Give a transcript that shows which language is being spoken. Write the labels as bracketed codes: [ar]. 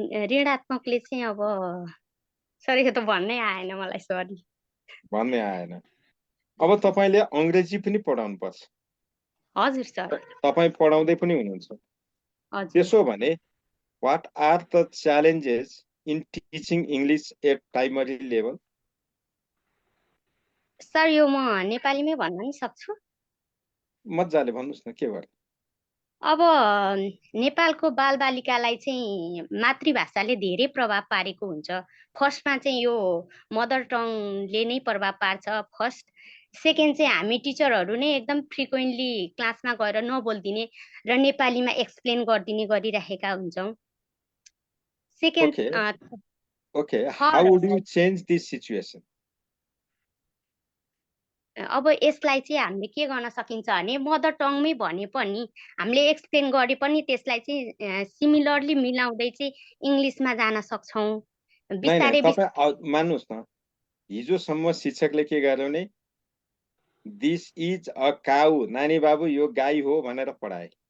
[ne] ऋणात्मकले चाहिँ अब सर यो त भन्नै आएन मलाई, सरी। भन्नै आएन। अब तपाईले अंग्रेजी पनि पढाउनु पर्छ। हजुर सर। तपाई पढाउँदै पनि हुनुहुन्छ। हजुर। त्यसो भने [en] what are the challenges in teaching English at primary level? [ne] Sir यो म नेपालीमै भन्न नि सक्छु। मजाले भन्नुहोस् न के भयो? अब नेपालको बालबालिकालाई चाहिँ मातृभाषाले धेरै प्रभाव पारेको हुन्छ। फर्स्टमा चाहिँ यो मदर टङले नै प्रभाव पार्छ फर्स्ट। सेकेन्ड चाहिँ हामी टिचरहरू नै एकदम फ्रिक्वेन्टली क्लासमा गएर नबोलिदिने र नेपालीमा एक्सप्लेन गरिदिने गरिराखेका हुन्छौँ। Second [en] Okay, how would you change this situation? [ne] अब यसलाई चाहिँ हामीले के गर्न सकिन्छ भने मदर टङमै भने पनि हामीले एक्सप्लेन गरे पनि त्यसलाई चाहिँ सिमिलरली मिलाउँदै चाहिँ इङ्ग्लिसमा जान सक्छौँ। बिस्तारै तपाईँ मान्नुहोस् न, हिजोसम्म शिक्षकले के गर्यो भने [en] this is a cow, [ne] नानी बाबु यो गाई हो भनेर पढाए।